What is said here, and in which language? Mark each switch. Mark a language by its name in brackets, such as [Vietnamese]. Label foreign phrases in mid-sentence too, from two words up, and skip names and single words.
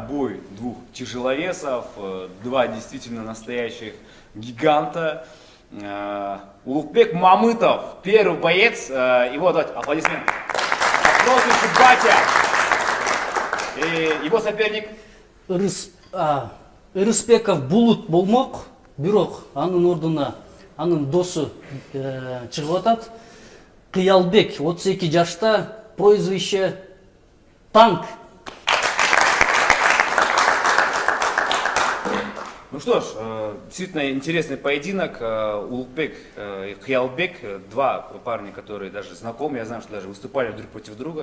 [Russian] Бой двух тяжеловесов, два действительно настоящих гиганта. Улукбек Мамытов, первый боец. Его давайте аплодисменты. Прозвище Батя. И его соперник. [Kyrgyz] Рыспеков Булут болмок, бирок анын ордуна анын досу чыгып атат. Кыялбек 32 жашта, [Russian] прозвище Танк. Ну что ж, действительно интересный поединок. Улукбек и Кыялбек, два парня, которые даже знакомы, я знаю, что даже выступали друг против друга.